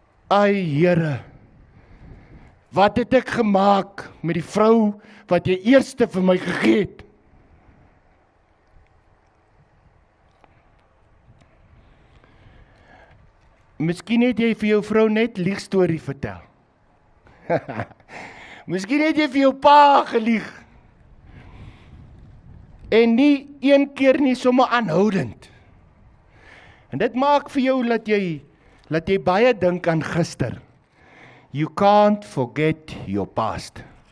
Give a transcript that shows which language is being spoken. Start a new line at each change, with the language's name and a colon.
Afrikaans: Ai Here, wat het ek gemaak met die vrou wat jy eerste vir my gegee het? Miskien het jy vir jou vrou net liegstorie vertel. Miskien het jy vir jou pa gelieg. En nie een keer nie, sommer aanhoudend. En dit maak vir jou dat jy baie dink aan gister.
English: You can't forget your past.